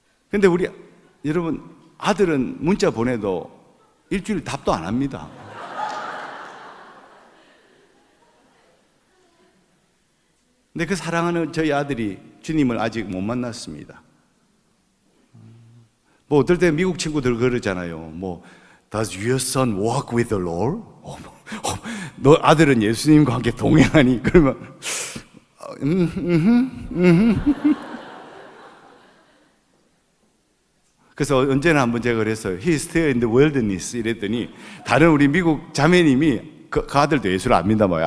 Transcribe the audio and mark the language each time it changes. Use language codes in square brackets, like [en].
[ko] 근데 우리 여러분 아들은 문자 보내도 일주일 답도 안 합니다. 근데 그 사랑하는 저희 아들이 주님을 아직 못 만났습니다. 어떨 때 미국 친구들 그러잖아요. [en] Does your son walk with the Lord? [ko] 너 아들은 예수님과 함께 동행하니? 그러면 그래서 언제나 한번 제가 그랬어요. [en] He is still in the wilderness [ko] 이랬더니 다른 우리 미국 자매님이 그 아들도 예수를 안 믿나봐요.